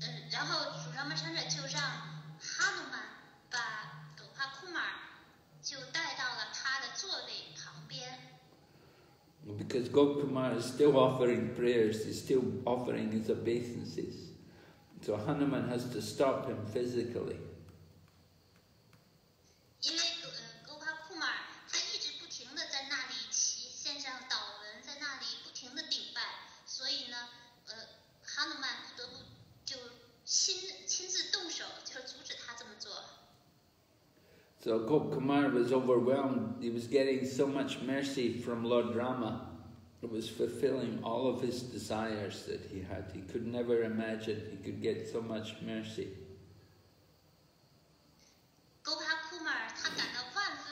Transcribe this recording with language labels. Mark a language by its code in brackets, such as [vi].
[zh] 然后 Ramachandra 就让 Hanuman 把 Gopkumar 就带到了他的座位旁边。 [en] Because Gopkumar is still offering prayers, he's still offering his obeisances. So Hanuman has to stop him physically. [zh] 因为 Gopkumar 他一直不停地在那里献上祷文，在那里不停地顶拜，所以呢，Hanuman 不得不就亲自动手，就阻止他这么做。 [en] So Gopkumar was overwhelmed. He was getting so much mercy from Lord Rama. It was fulfilling all of his desires that he had. He could never imagine he could get so much mercy. [zh] Gopkumar 他感到万